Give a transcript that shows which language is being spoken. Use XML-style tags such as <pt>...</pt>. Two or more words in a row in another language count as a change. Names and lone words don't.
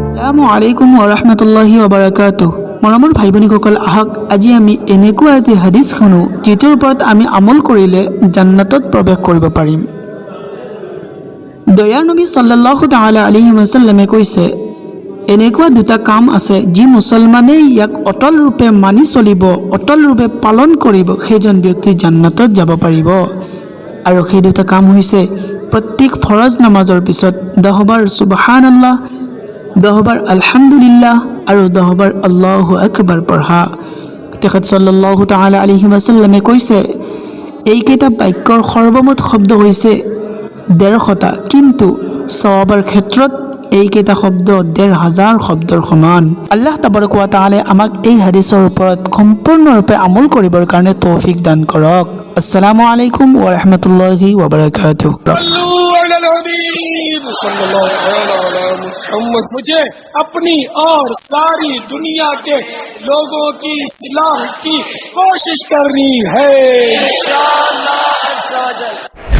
<ar>السلام عليكم ورحمة الله وبركاته.</ar> <as>মৰমৰ ভাই ভনীসকল, আহক আজি আমি এনেকুৱা এটি হাদিছ শুনো যিটোৰ ওপৰত আমি আমল কৰিলে জান্নাতত প্ৰৱেশ কৰিব পাৰিম। দয়াৰ নবী</as> <ar>صلى الله تعالى عليه وسلم</ar> <as>কৈছে, এনেকুৱা দুটা কাম আছে যি মুছলমানে ইয়াক অটল ৰূপে মানি চলিব, অটল ৰূপে পালন কৰিব, সেইজন ব্যক্তি জান্নাতত যাব পাৰিব। আৰু সেই দুটা কাম হৈছে প্ৰত্যেক ফৰজ নামাজৰ পিছত 10 বাৰ সুবহানাল্লাহ, 10 বাৰ আলহামদুলিল্লাহ আৰু 10 বাৰ</as> <ar>الله أكبر</ar> <as>পঢ়া। তেখেত</as> <ar>صلى الله تعالى عليه وسلم</ar> <as>কৈছে, এইকেইটা বাক্যৰ সৰ্বমুঠ শব্দ হৈছে 150টা, কিন্তু সওয়াবৰ ক্ষেত্ৰত এইকেইটা শব্দ 1000 শব্দৰ সমান।</as> <ar>الله تبارك وتعالى</ar> <as>আমাক এই হাদিছৰ ওপৰত সম্পূৰ্ণৰূপে আমল কৰিবৰ কাৰণে তৌফিক দান কৰক।</as> <ar>السلام عليكم ورحمة الله وبركاته.</ar> <hi>मुझे अपनी और सारी दुनिया के लोगों की इस्लाह की कोशिश करनी है इंशाअल्लाह।</hi>